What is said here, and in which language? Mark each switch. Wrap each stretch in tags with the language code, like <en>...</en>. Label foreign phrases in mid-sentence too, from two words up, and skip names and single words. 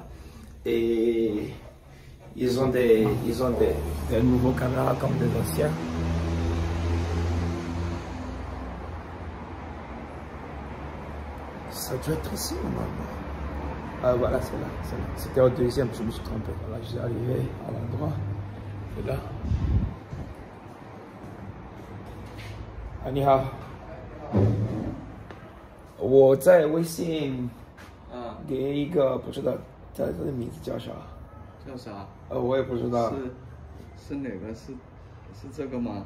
<fr>Et ils ont des nouveaux caméras comme des anciens. Ça doit être ici normalement. Ah voilà, c'est là. C'était au deuxième, je me suis trompé. Voilà, je suis arrivé à l'endroit. Et là. Anyhow.</fr> <zh>我在微信给一个不知道他的名字叫啥？叫啥？我也不知道。是哪个？是这个吗？</zh>